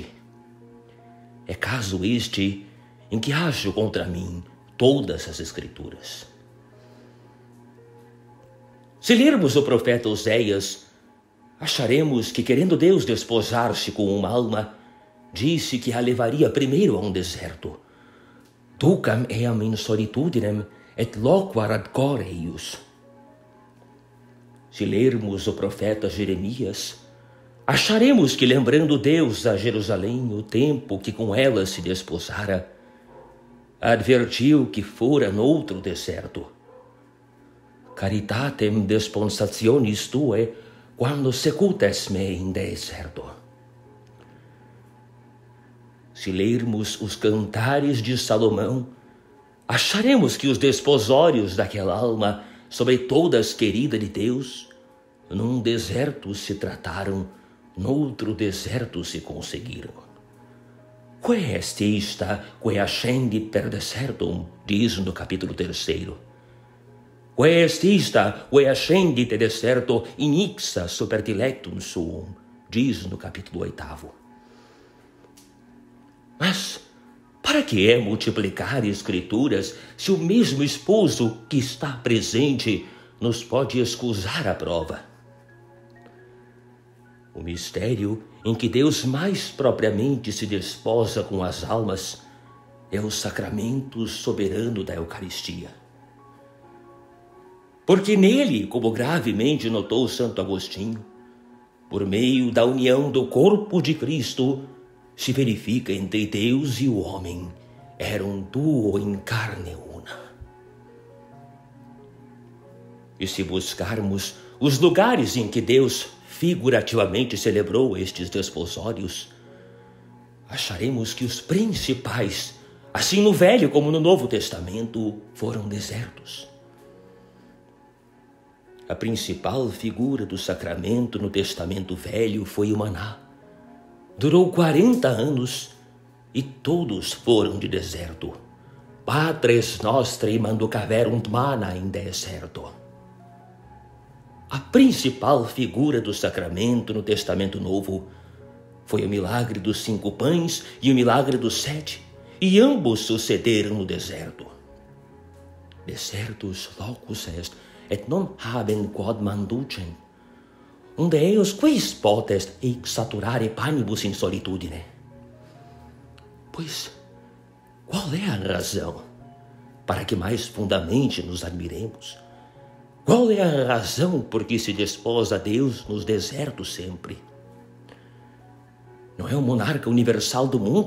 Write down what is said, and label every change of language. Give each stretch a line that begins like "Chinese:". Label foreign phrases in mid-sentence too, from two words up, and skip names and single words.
Portuguese: É caso este em que ajo contra mim todas as Escrituras. Se lermos o profeta Oséias, acharemos que, querendo Deus desposar-se com uma alma, disse que a levaria primeiro a um deserto.
Latin: Ducam eam in solitudinem et loquar ad cor eius.
Portuguese: Se lermos o profeta Jeremias, acharemos que, lembrando Deus a Jerusalém o tempo que com ela se desposara, advertiu que fora noutro deserto.
Latin: Caritatem desponsationis tue, quando secutes me in deserto.
Portuguese: Se lermos os cantares de Salomão, acharemos que os desposórios daquela alma, sobre todas querida de Deus, num deserto se trataram, noutro deserto se conseguiram.
Latin: Que est ista que ascendit per desertum,
Portuguese: diz no capítulo 3.
Latin: Que est ista que ascendit de deserto in ixa super dilectum suum,
Portuguese: diz no capítulo 8. Mas Para que é multiplicar escrituras se o mesmo esposo que está presente nos pode escusar a prova? O mistério em que Deus mais propriamente se desposa com as almas é o sacramento soberano da Eucaristia. Porque nele, como gravemente notou Santo Agostinho, por meio da união do corpo de Cristo, se verifica entre Deus e o homem,
Latin: eram duo in carne una.
Portuguese: E se buscarmos os lugares em que Deus figurativamente celebrou estes desposórios, acharemos que os principais, assim no Velho como no Novo Testamento, foram desertos. A principal figura do sacramento no Testamento Velho foi o maná. Durou 40 anos e todos foram de deserto.
Latin: Patres nostri manducaverunt manna in deserto.
Portuguese: A principal figura do sacramento no Testamento Novo foi o milagre dos 5 pães e o milagre dos 7, e ambos sucederam no deserto.
Latin: Desertus locus est, et non haben quod manducem, unde eos quis potest exaturare panibus in solitudine.
Portuguese: Pois, qual é a razão para que mais fundamente nos admiremos? Qual é a razão por que se desposa Deus nos desertos sempre? Não é o monarca universal do mundo?